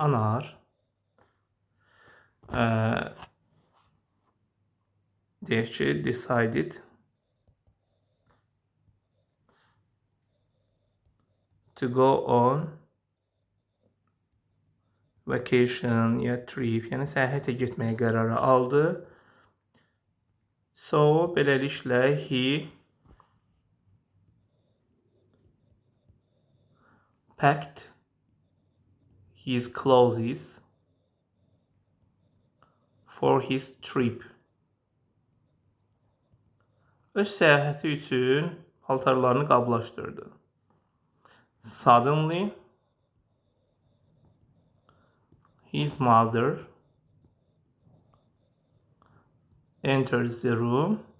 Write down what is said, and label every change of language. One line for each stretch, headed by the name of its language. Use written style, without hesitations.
Azerbaijani: Anar deyək ki,
English: decided to go on vacation
Azerbaijani: ya trip, yəni səyahətə getməyə qərarı aldı.
English: So,
Azerbaijani: beləliklə
English: he packed his clothes for his trip.
Azerbaijani: Öz səyahəti üçün paltarlarını qablaşdırdı.
English: Suddenly, his mother enters the room.